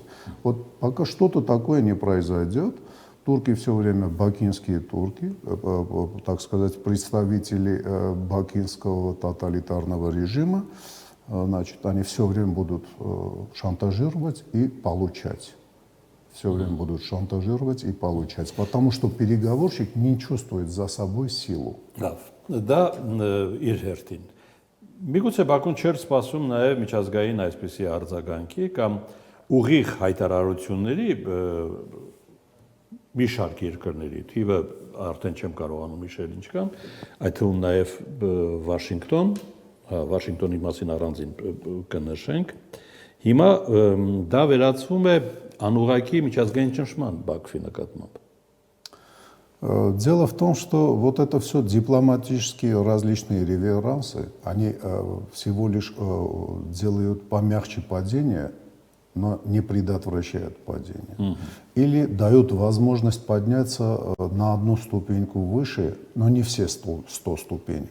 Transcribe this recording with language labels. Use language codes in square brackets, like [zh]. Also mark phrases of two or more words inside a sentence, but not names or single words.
[ru] Вот пока что-то такое не произойдет, турки все время, бакинские турки, так сказать, представители бакинского тоталитарного режима, значит, они все время будут шантажировать и получать. Все время будут шантажировать и получать. Потому что переговорщик не чувствует за собой силу. [hy] Դա իր հերթին։ Միգուցե Բաքուն չէր սպասում նաև միջազգային այսպիսի արձագանքի կամ ուղիղ հայտարարությունների մի շարք երկրների, թիվը արդեն չեմ կարողանում հիշել ինչքան, այդ թվում նաև Վաշինգտոն, Վաշինգտոնի մասին առանձին կնշենք։ Հիմա դա վերածվում է անուղղակի միջազգային ճնշման Բաքվի նկատմամբ։ [ru] Дело в том, что вот это все дипломатические различные реверансы, они всего лишь делают помягче падение, но не предотвращают падение. Или дают возможность подняться на одну ступеньку выше, но не все 100 ступенек.